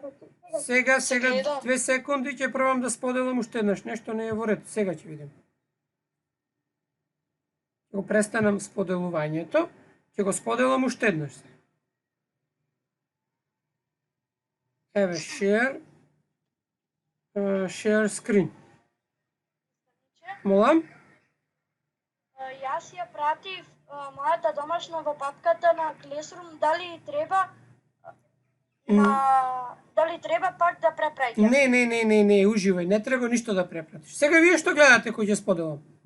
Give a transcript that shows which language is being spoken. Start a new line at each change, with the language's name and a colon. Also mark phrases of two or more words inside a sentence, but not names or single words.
Macedonian: Сега 2 секунди ќе пробам да споделам уште еднаш. Нешто не е во ред. Сега ќе видим. Ќе го престанам споделувањето. Ќе го споделам уште еднаш. Еве, share.
English: Share screen.
Macedonian: Молам? Јас ја пратив мојата домашна во папката на Classroom, дали треба пак да препраќам? Не, уживај, не треба ништо да препратиш. Сега вие што гледате кој ќе споделам?